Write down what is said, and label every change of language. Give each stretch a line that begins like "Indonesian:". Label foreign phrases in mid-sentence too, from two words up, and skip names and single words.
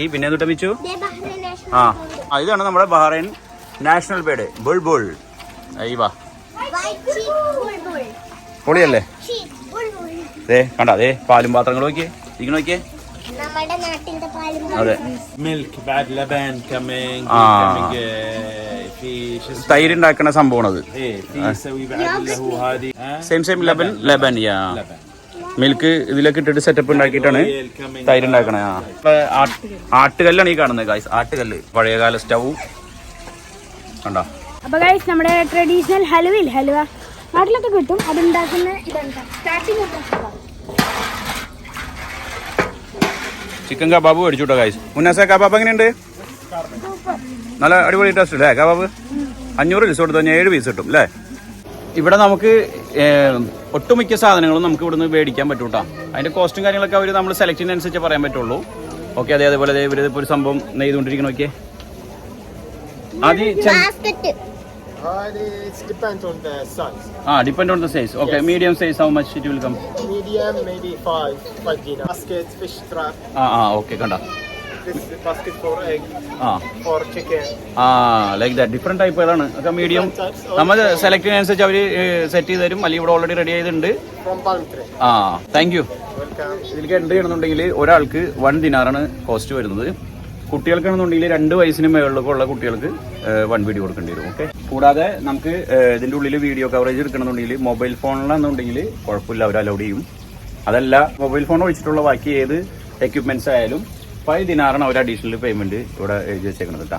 Malayalam: പിന്നെ എന്നിട്ട് വെച്ചു ഇതാണ് നമ്മുടെ ബഹ്റൈൻ
English: national bird
Malayalam: ബുൾബുൾ. അയ്യവാ പൊളിയല്ലേ? അതെ കണ്ട, അതെ പാലും പാത്രങ്ങൾ നോക്കിയേ, ഇങ്ങനെ നോക്കിയേ. അതെ
Arabic: milk بعد لبن كمان في
Malayalam: തൈര് ഉണ്ടാക്കുന്ന സംഭവമാണ്.
Arabic: ايه في يسوي بعد اللي هو هذه
Malayalam: സെയിം ലബൻ യാ മിൽക്ക് ഇതിലേക്ക് ഇട്ടിട്ട് സെറ്റപ്പ് ഉണ്ടാക്കിയിട്ടാണ് തൈര് ഉണ്ടാക്കണേ. ആട്ടുകല്ലാണ് ഈ കാണുന്നത് ഗൈസ്, ആട്ടുകല്ല്. പഴയകാല സ്റ്റൗ കണ്ടോ. അപ്പൊ ഗൈസ് നമ്മുടെ ട്രഡീഷണൽ ഹലുവ നാട്ടിലൊക്കെ കിട്ടും, അതുണ്ടാക്കുന്ന ഇതാണ് സ്റ്റാർട്ടിങ്.
English: chicken kebab
Malayalam: മേടിച്ചു കേട്ടോ ഗൈസ്. മുന്നാസ കബാബ് എങ്ങനെയുണ്ട്? നല്ല അടിപൊളി ടേസ്റ്റ് അല്ലേ കബാബ്? 500 പീസ് കൊടുത്തു കഴിഞ്ഞാൽ 7 പീസ് കിട്ടും അല്ലേ? ഇവിടെ നമുക്ക് ഒട്ടുമിക്ക സാധനങ്ങളും നമുക്ക് ഇവിടുന്ന് മേടിക്കാൻ പറ്റും കേട്ടോ. അതിന്റെ കോസ്റ്റും കാര്യങ്ങളൊക്കെ അവർ നമ്മൾ സെലക്ട് ചെയ്യുന്നതനുസരിച്ച് പറയാൻ പറ്റുള്ളൂ. ഓക്കെ, അതേപോലെ ഇവരിപ്പോൾ ഒരു സംഭവം നെയ്തുകൊണ്ടിരിക്കണം. നോക്കിയേ,
English: It depends on the size. Depend on the size. Okay, medium size, how much it will come? Medium, maybe 5 dinar. Basket, fish trap. Okay, kanda. This is the basket for egg, for chicken. Like that. Different type ആണ്.
Malayalam: ഒക്കെ മീഡിയം നമ്മൾ സെലക്ട് ചെയ്യുന്നതനുസരിച്ച് അവർ സെറ്റ് ചെയ്ത് തരും. അല്ലെങ്കിൽ ഇവിടെ
English: already ready
Malayalam: ആയതുണ്ട്.
English: From palm tree. Thank you. Welcome.
Malayalam: ഇതിലേക്ക് എൻട്രി ചെയ്യണമെന്നുണ്ടെങ്കിൽ ഒരാൾക്ക് 1 ദിനാറാണ് കോസ്റ്റ് വരുന്നത്. കുട്ടികൾക്കാണെന്നുണ്ടെങ്കിൽ 2 വയസ്സിന് മുകളിലൊക്കെ ഉള്ള കുട്ടികൾക്ക് 1 വീഡിയോ കൊടുക്കേണ്ടി വരും. ഓക്കെ, കൂടാതെ നമുക്ക് ഇതിൻ്റെ ഉള്ളിൽ
English: video coverage
Malayalam: എടുക്കണമെന്നുണ്ടെങ്കിൽ മൊബൈൽ ഫോണിലാണെന്നുണ്ടെങ്കിൽ കുഴപ്പമില്ല, അവർ അലൗഡ് ചെയ്യും. അതല്ല മൊബൈൽ ഫോൺ ഒഴിച്ചിട്ടുള്ള ബാക്കി ഏത് എക്യുപ്മെന്റ്സ് ആയാലും 5 ദിനാറാണ് അവർ
English: additional payment
Malayalam: ഇവിടെ എഴുതി വെച്ചേക്കുന്നത് കേട്ടോ.